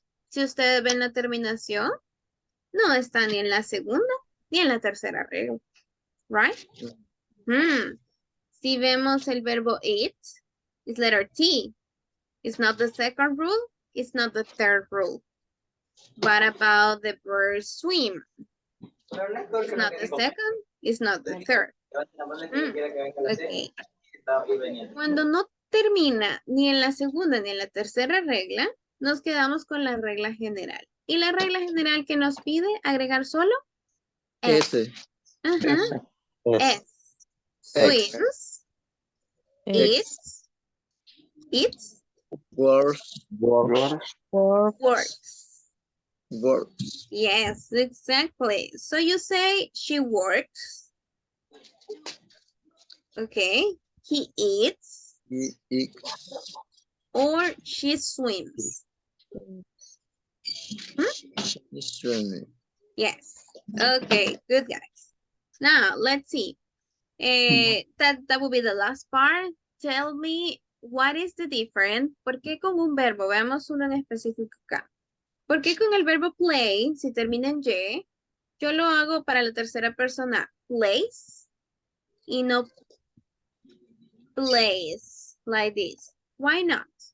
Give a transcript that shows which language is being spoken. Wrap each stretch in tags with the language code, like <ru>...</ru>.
<es>Si ustedes ven la terminación, no está ni en la segunda ni en la tercera regla.</es> <en>Right?</en> <es>Si vemos el verbo eat,</es> <en>it's letter T. It's not the second rule, it's not the third rule. What about the verb swim? It's not the second, it's not the third. Okay.</en> <es>Cuando no termina ni en la segunda ni en la tercera regla, nos quedamos con la regla general. Y la regla general que nos pide agregar solo S. Ajá. S.</es> <en>Swims, eats, Works. Works. works. Works. Yes, exactly. So you say she works. Okay. He eats He eats. or she swims. Swimming. Yes. Okay, good guys. Now let's see. That will be the last part. Tell me what is the difference.</en> <es>¿Por qué con un verbo? Veamos uno en específico acá. ¿Por qué con el verbo play, si termina en Y, yo lo hago para la tercera persona, plays, y no plays,</es> <en>like this? Why not?</en>